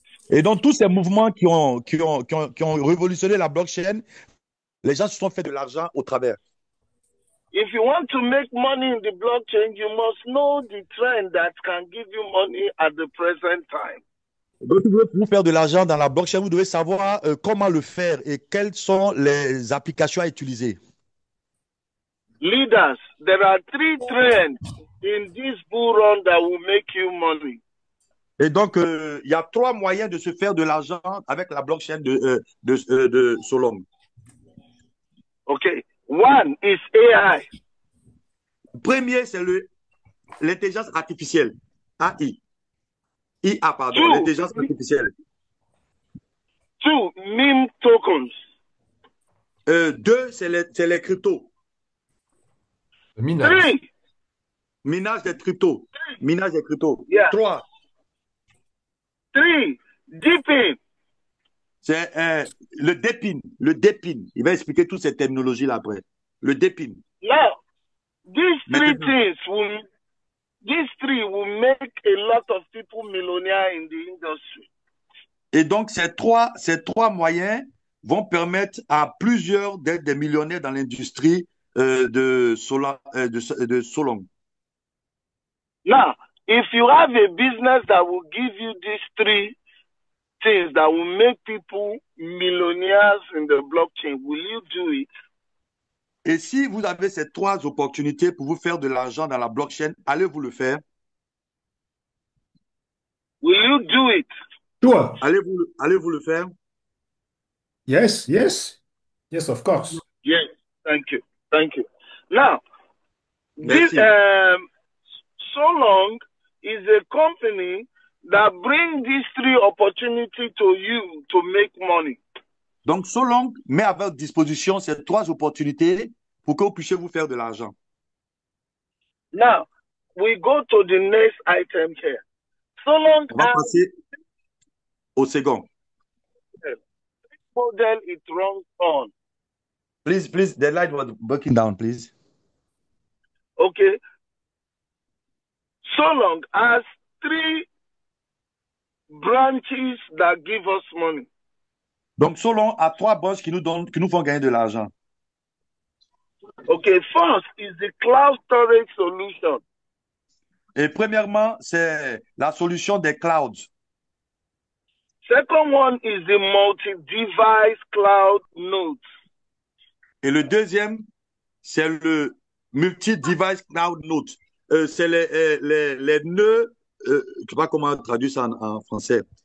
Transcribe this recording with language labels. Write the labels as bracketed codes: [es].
[fr] Et donc tous ces mouvements qui ont révolutionné la blockchain, les gens se sont fait de l'argent au travers. [en] If you want to make money in the blockchain, you must know the trend that can give you money at the present time. [fr] Donc, si vous voulez vous faire de l'argent dans la blockchain, vous devez savoir comment le faire et quelles sont les applications à utiliser. [en] Leaders, there are 3 trends in this bull run that will make you money. [fr] Et donc, il y a 3 moyens de se faire de l'argent avec la blockchain de Solong. [en] Okay. One is AI. [fr] Premier, c'est l'intelligence artificielle. AI. IA, pardon, [en] Two. [fr] l'intelligence artificielle. [en] 2, meme tokens. [fr] 2, c'est les cryptos. Le minage. 3, Minage des cryptos. Minage des cryptos. [en] Yeah. 3, deepin. [fr] c'est le dépin. Le dépin. Il va expliquer toutes ces terminologies-là après. Le dépin. [en] Now, these 3 [fr] Maintenant. [en] things these 3 will make a lot of people millionaire in the industry. [fr] Et donc, ces trois moyens vont permettre à plusieurs d'être des millionnaires dans l'industrie de Solong. [en] Now, if you have a business that will give you these three things that will make people millionaires in the blockchain, will you do it? [fr] Et si vous avez ces trois opportunités pour vous faire de l'argent dans la blockchain, allez-vous le faire? [en] Will you do it? Sure. [fr] Allez-vous le faire? [en] Yes, yes. Yes, of course. Yes. Thank you. Thank you. Now, this [fr] Merci. [en] Solong is a company that brings these three opportunities to you to make money. [fr] Donc, Solong met à votre disposition ces trois opportunités pour que vous puissiez vous faire de l'argent. [en] Now, we go to the next item here. Solong [fr] On va [en] has [fr] passer au second. [en] model it runs on. Please, the light was breaking down, please. Okay. Solong has three branches that give us money. [fr] Donc, Solong a trois branches qui nous font gagner de l'argent. [en] Okay, first is the cloud storage solution. [fr] Et premièrement, c'est la solution des clouds. [en] Second one is the multi-device cloud nodes. [fr] Et le deuxième, c'est le multi-device cloud node. C'est les nœuds, je ne sais pas comment traduire ça en français.